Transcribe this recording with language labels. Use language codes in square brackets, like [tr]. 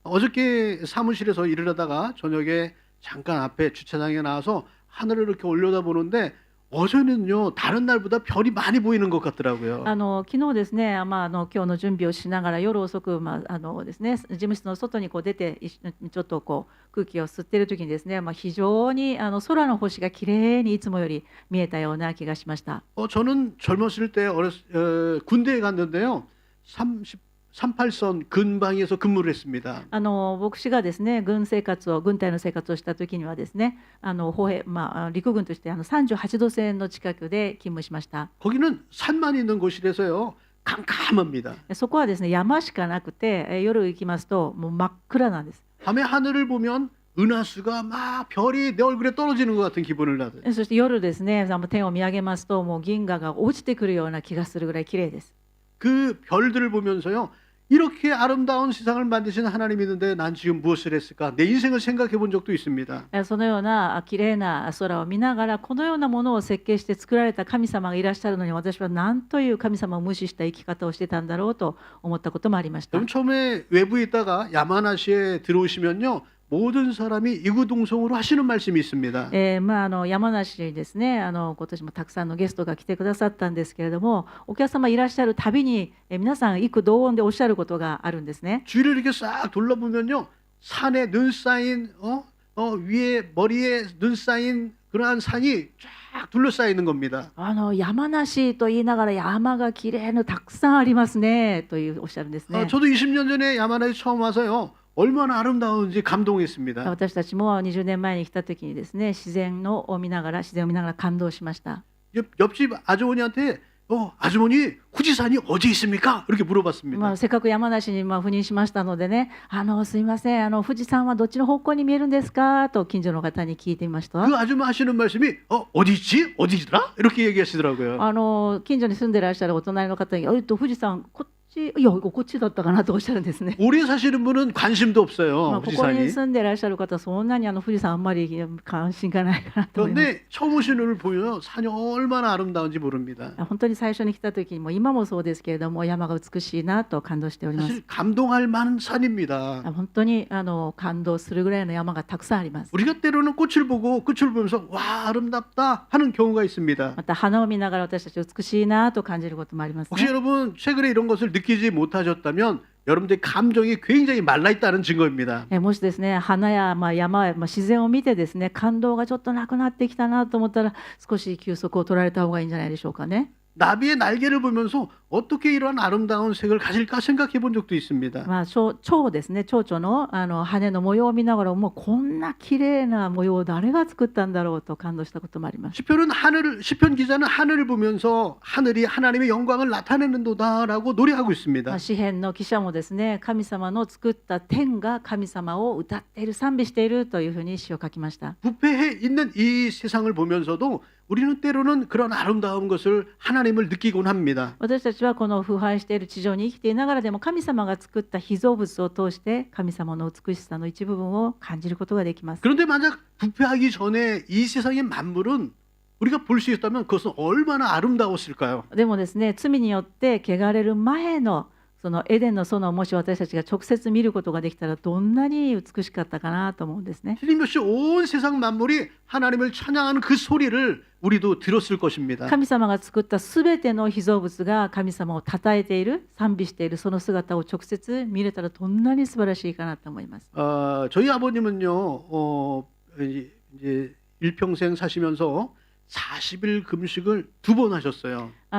[ko] 어저께 사무실에서 일을 하다가 저녁에 잠깐 앞에 주차장에 나와서 하늘을 이렇게 올려다보는데 어제는요 다른 날보다 별이 많이 보이는 것 같더라고요. [ja] 昨日ですね、今日の準備をしながら夜遅く、ですね、事務室の外に出てちょっと空気を吸っている時にですね、非常に空の星がきれいにいつもより見えたような気がしました。 [ko] 저는 젊었을 때 군대에 갔는데요. 38선 근방에서 근무를 했습니다. [ja] 牧師がですね、軍隊の生活をした時にはですね、陸軍として38度線の近くで勤務しました。 [ko] 거기는 산만 있는 곳이라서요. 깜깜합니다. [ja] そこはですね、山しかなくて、夜行きますともう真っ暗なんです。 [ko] 밤에 하늘을 보면 은하수가 막 별이 내 얼굴에 떨어지는 것 같은 기분을 나요. [ja] そして夜ですね、天を見上げますともう銀河が落ちてくるような気がするぐらい綺麗です。 [ko] 그 별들을 보면서요. 이렇게 아름다운 세상을 만드신 하나님이 있는데 난 지금 무엇을 했을까? 내 인생을 생각해 본 적도 있습니다. [ja] そのような綺麗な空を見ながら、このようなものを設計して作られた神様がいらっしゃるのに、私は何という神様を無視した生き方をしてたんだろうと思ったこともありました。 [ko] 그럼 처음에 외부에 있다가 야마나시에 들어오시면요. 모든 사람이 이구동성으로 하시는 말씀이 있습니다. [ja] 山梨ですね、今年もたくさんのゲストが来てくださったんですけれども、お客様いらっしゃるたびに皆さん幾同音でおっしゃることがあるんですね。 [ko] 주위를 이렇게 싹 둘러보면요. 산에 눈 쌓인 위에 머리에 눈 쌓인 그러한 산이 쫙 둘러싸이는 겁니다. [ja] 山梨と言いながら山がきれいのたくさんありますねとおっしゃるんですね。 [ko] 저도 20년 전에 야마나시 처음 와서요. 얼마나 아름다운지 감동했습니다. [ja] 私たちも20年前に来た時にですね、自然を見ながら感動しました。 [ko] 옆집 아주머니한테 아주머니 후지산이 어디 있습니까? 이렇게 물어봤습니다. [ja] せっかく山梨に赴任しましたのでね、すいません、富士山はどっちの方向に見えるんですかと近所の方に聞いてみました。 [ko] 그 아줌마 하시는 말씀이 어디 있지? 어디더라? 이렇게 얘기하시더라고요. [ja] 近所に住んでらっしゃるお隣の方に富士山こっち、いや、こっちだったかなとおっしゃるんですね。 [ko] 오래 사시는 분은 관심도 없어요. [ja] あここに [ko] 후지산이. [ja] 住んでいらっしゃる方はそんなに富士山あんまり関心がないかなと思います。 [ko] 그런데 처음 오시는 분을 보면 산이 얼마나 아름다운지 모릅니다. [ja] 本当に最初に来た時にも今もそうですけれども山が美しいなと感動しております。 [ko] 사실 감동할 만한 산입니다. [ja] 本当に感動するぐらいの山がたくさんあります。 [ko] 우리가 때로는 꽃을 보고 끝을 보면서 와 아름답다 하는 경우가 있습니다. [ja] また花を見ながら私たち美しいなと感じることもあります [ko] 혹시 여러분 최근에 이런 것을 느끼지 못하셨다면 여러분들의 감정이 굉장히 말라있다는 증거입니다. [ja] もしですね花や山や自然を見てですね感動がちょっとなくなってきたなと思ったら少し休息を取られた方がいいんじゃないでしょうかね。 [ko] 나비의 날개를 보면서 어떻게 이러한 아름다운 색을 가질까 생각해 본 적도 있습니다. [ja] 蝶ですね蝶々の羽の模様を見ながらもうこんな綺麗な模様を誰が作ったんだろうと感動したこともあります。 [ko] 시편 기자는 하늘을 보면서 하늘이 하나님의 영광을 나타내는도다라고 노래하고 있습니다. [ja] 詩編の記者もですね神様の作った天が神様を歌っている賛美しているというふうに詩を書きました。 [ko] 부패해 있는 이 세상을 보면서도 우리는 때로는 그런 아름다운 것을 하나님을 느끼곤 합니다. [ja] 私たちはこの腐敗している地上に生きていながらでも神様が作った被造物を通して神様の美しさの一部分を感じることができます。 [ko] 그런데 만약 부패하기 전에 이 세상의 만물은 우리가 볼 수 있다면 그것은 얼마나 아름다웠을까요? [ja] でもですね罪によって汚れる前のそのエデンの園をもし私たちが直接見ることができたらどんなに美しかったかなと思うんですね。 [ko] 틀림없이 온 세상 만물이 하나님을 찬양하는 그 소리를 우리도 들었을 것입니다. [ja] 神様が作ったすべての被造物が神様を称えている賛美しているその姿を直接見れたらどんなに素晴らしいかなと思います。 [ko] 저희 아버님은요, 이제 일평생 사시면서 40일 금식을 2번 하셨어요.